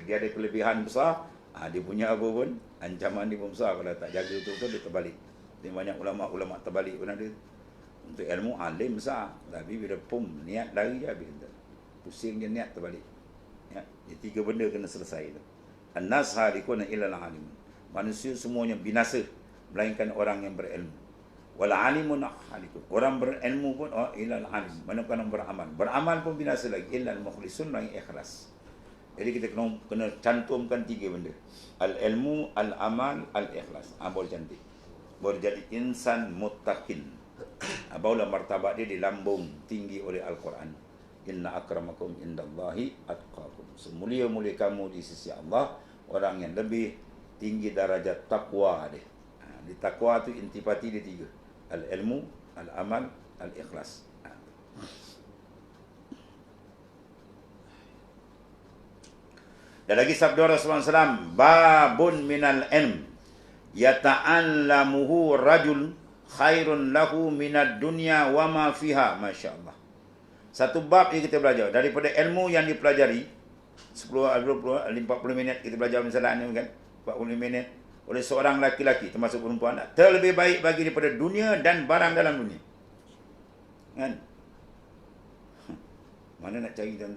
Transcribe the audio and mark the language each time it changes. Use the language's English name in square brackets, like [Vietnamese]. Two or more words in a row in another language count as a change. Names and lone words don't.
[Malay] Dia ada kelebihan besar, dia punya apa pun, ancaman dia pun besar. Kalau tak jaga tu dia terbalik. Dia banyak ulama-ulama terbalik pun ada. Untuk ilmu, alim besar. Tapi bila niat lari je habis. Pusing dia niat terbalik. Ya, jadi 3 benda kena selesai tu. [Arabic] الناس هالكون إلا العالم. [Malay] Manusia semuanya binasa, melainkan orang yang berilmu. [Arabic] والعالمون هالكون. [Malay] Orang berilmu pun [Arabic] إلا العالم. [Malay] Mana-mana beramal. Beramal pun binasa lagi. [Arabic] إلا المخلصون [Malay] yang ikhlas. Jadi kita kena cantumkan 3 benda. [Arabic] العلم، العمل، الإخلاص. [Malay] Boleh cantik. Boleh jadi insan muttaqin. Barulah martabat dia dilambung tinggi oleh Al-Quran. [Arabic] إن أكرمكم عند الله أتقاكم. [Malay] Semulia-mulia kamu di sisi Allah, orang yang lebih tinggi darajat takwa dia. Di takwa tu intipati dia 3. [Arabic] العلم، العمل، الإخلاص. [Malay] Dan lagi sabda Rasulullah SAW, [Arabic] باب من العلم يتعلمه رجل خير له من الدنيا وما فيها. ما شاء الله. [Malay] Satu bab yang kita belajar daripada ilmu yang dipelajari 10, 20, 40 minit kita belajar misalnya kan, 40 minit oleh seorang laki-laki termasuk perempuan, terlebih baik bagi daripada dunia dan barang dalam dunia. Kan? Mana nak cari tuan-tuan?